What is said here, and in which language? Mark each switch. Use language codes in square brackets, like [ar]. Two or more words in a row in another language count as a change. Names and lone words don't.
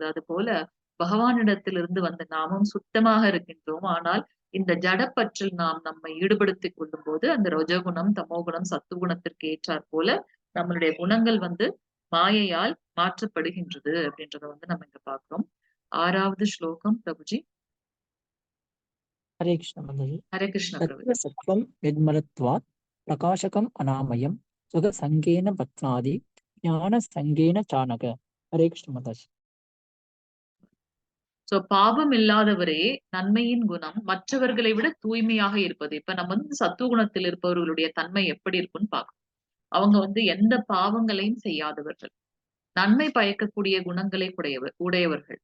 [ta] அதுபோல பகவானிடத்திலிருந்து வந்த நாமும் சுத்தமாக இருக்கின்றோம். ஆனால், இந்த ஜடப்பற்றில் நாம் நம்மை ஈடுபடுத்திக் கொள்ளும்போது, அந்த ரஜோகுணம், தமோகுணம், சத்துவகுணத்திற்கு ஏற்றாற் போல நம்மளுடைய குணங்கள் வந்து மாயையால் மாற்றப்படுகின்றது அப்படின்றத வந்து நம்ம இங்க பார்க்கிறோம். 6வது ஸ்லோகம் பிரபுஜி. [sa] हरे कृष्ण माताजी। हरे कृष्ण प्रभु। तत्र सत्त्वं निर्मलत्वात् प्रकाशकम् अनामयं सुखसङ्गेन पत्नादि ज्ञानसङ्गेन चानघ। हरे कृष्ण माताजी। [ta] சோ பாவம் இல்லாதவரே நன்மையின் குணம் மற்றவர்களை விட தூய்மையாக இருப்பது. இப்ப நம்ம வந்து சத்துவகுணத்தில் இருப்பவர்களுடைய தன்மை எப்படி இருக்குன்னு பார்க்கணும். அவங்க வந்து எந்த பாவங்களையும் செய்யாதவர்கள். நன்மை பயக்கக்கூடிய குணங்களை உடையவர்கள்.